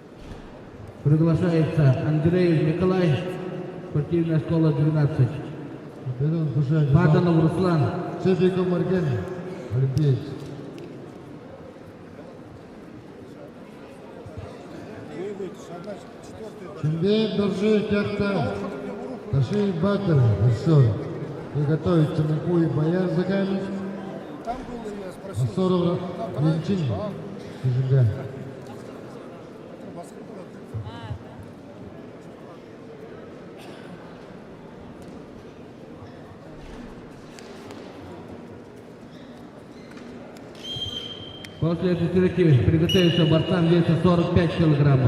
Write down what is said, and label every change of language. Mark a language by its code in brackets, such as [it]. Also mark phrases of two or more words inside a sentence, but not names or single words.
[ru] Приглашается Андреев Николай, спортивная школа 12. Берем слушание. Паданов Руслан. Цепиков Марген, олимпиец. Чембеев Доржи, Кяхта, Таши Батер, Ашор. Приготовиться Муку и Бояр за Каменск. Асоров Венчин, Кижига. После этой встречи приготовиться борцам веса 45 килограммов.